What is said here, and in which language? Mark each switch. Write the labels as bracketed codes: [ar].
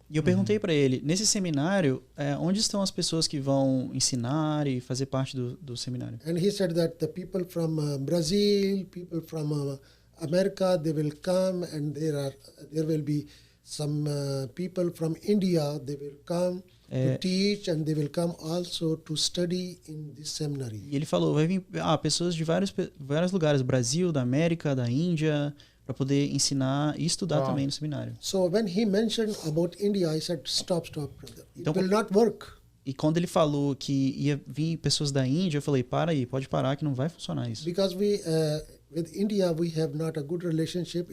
[pt] E eu perguntei para ele, nesse seminário, onde estão as pessoas que vão ensinar e fazer parte do seminário? [en] And he said that the people from Brazil, people from America, they will come, and there will be some people from India, they will come, to teach, and they will come also to study in this seminary. [pt] E ele falou, vai vir pessoas de vários lugares, do Brasil, da América, da Índia, para poder ensinar e estudar também no seminário. [en] So when he mentioned about India, I said, stop, brother. It [pt] Então, [en] will not work. [pt] E quando ele falou que ia vir pessoas da Índia, eu falei, para aí, pode parar que não vai funcionar isso. [en] Because we, with India, we have not a good relationship.